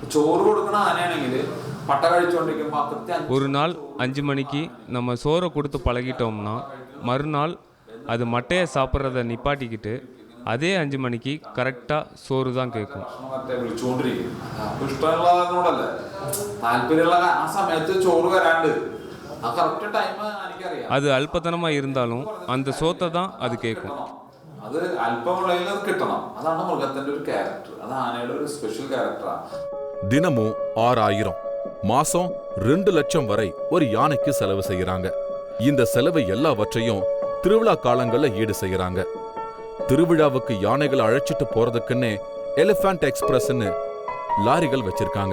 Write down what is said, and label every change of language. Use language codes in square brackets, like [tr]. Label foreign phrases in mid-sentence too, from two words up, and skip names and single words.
[ta] ஒரு நாள் 5 மணிக்கு நம்ம சோறை கொடுத்து பழகிட்டோம்னா மறுநாள் அது மட்டையை சாப்பிட்றத நிப்பாட்டிக்கிட்டு அதே 5 மணிக்கு கரெக்டாக சோறு தான் கேட்கும். அது அல்பத்தனமாக இருந்தாலும் அந்த சோத்தை தான் அது கேட்கும். [ml] അത് അല്പമുള്ളതിൽ കിട്ടണം. അതാണ് മൃഗത്തിന്റെ ഒരു ക്യാരക്ടർ. അത് ആനയുടെ ഒരു [en] special characterആണ്. [ta] தினமும் 6,000, மாசம் 2 லட்சம் வரை ஒரு யானைக்கு செலவு செய்யறாங்க. இந்த செலவு எல்லாவற்றையும் திருவிழா காலங்கள்ல ஈடு செய்யறாங்க. திருவிழாவுக்கு யானைகளை அழைச்சிட்டு போறதுக்குன்னே எலிஃபண்ட் எக்ஸ்பிரஸ்ன்னு லாரிகள் வச்சிருக்காங்க.